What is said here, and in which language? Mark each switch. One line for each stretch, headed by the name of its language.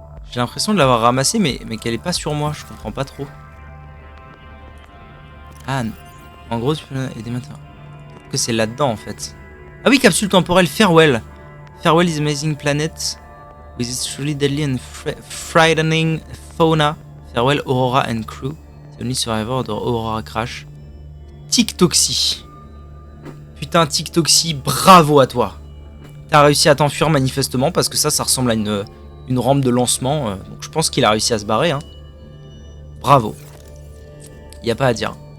French: J'ai l'impression de l'avoir ramassé, mais qu'elle est pas sur moi. Je comprends pas trop. Ah, en gros, tu peux aider maintenant. Que c'est là-dedans, en fait. Ah oui, capsule temporelle Farewell.
English: Farewell is amazing planet. With its truly deadly and frightening fauna. Farewell Aurora and crew. The only survivor de Aurora Crash. Tiktoxy.
French: Putain, Tiktoxy, bravo à toi. T'as réussi à t'enfuir manifestement parce que ça ressemble à une rampe de lancement. Donc je pense qu'il a réussi à se barrer. Hein. Bravo. Y a pas à dire.